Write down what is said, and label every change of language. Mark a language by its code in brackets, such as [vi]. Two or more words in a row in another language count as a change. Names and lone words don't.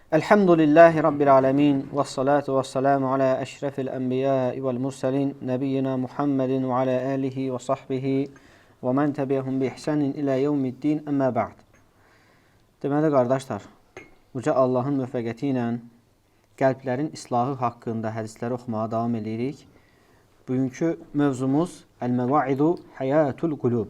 [ar] الحمد لله رب العالمين. والصلاة والسلام على أشرف الأنبياء والمرسلين. نبينا محمد وعلى آله وصحبه və ومن تبعهم بإحسان ilə يوم الدين، أما بعد. [az] Deməli, qardaşlar, Uca Allahın müvəffəqiyyəti ilə qəlblərin islahı haqqında hədisləri oxumağa davam edirik. Bugünkü mövzumuz Əl-Məvaidu Həyatul Qulub.